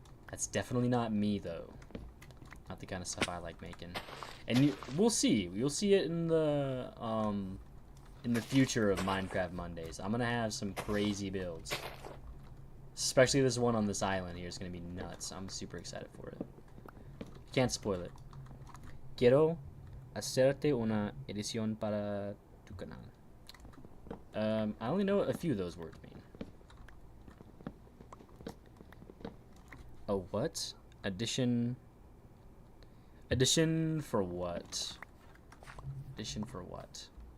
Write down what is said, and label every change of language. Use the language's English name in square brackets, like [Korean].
[English] That's definitely not me though. Not the kind of stuff I like making. And we'll see. You'll see it in the future of Minecraft Mondays. I'm gonna have some crazy builds. Especially this one on this island here is going to be nuts. I'm super excited for it. Can't spoil it. [Spanish] Quiero hacerte una edición para tu canal. [English] I only know what a few of those words mean. Oh, what? Addition for what? Addition for what?